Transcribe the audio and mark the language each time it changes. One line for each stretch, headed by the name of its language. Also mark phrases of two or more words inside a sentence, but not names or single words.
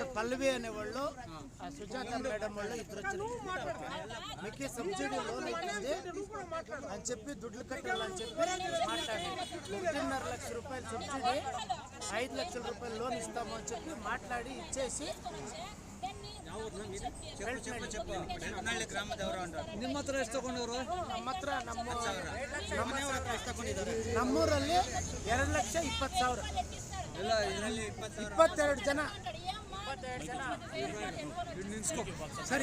Telugu: పల్లవి అనేవాళ్ళు సుజాత మేడం వాళ్ళు ఇద్దరు వచ్చారు. మీకు సబ్సిడీ లోన్ ఇచ్చింది అని చెప్పి దుడ్లు కట్టాలని చెప్పి మాట్లాడి 1.5 లక్ష రూపాయలు సబ్సిడీ 5 లక్షల రూపాయలు లోన్ ఇస్తాము అని చెప్పి మాట్లాడి ఇచ్చేసి
Kannada: ನಿಮ್ಮ ಹತ್ರ ಎಷ್ಟು ತಗೊಂಡವರು? ನಮ್ಮ ಹತ್ರ ನಮ್ಮೂರಲ್ಲಿ 2,20,000 22 ಜನ ಸರ್.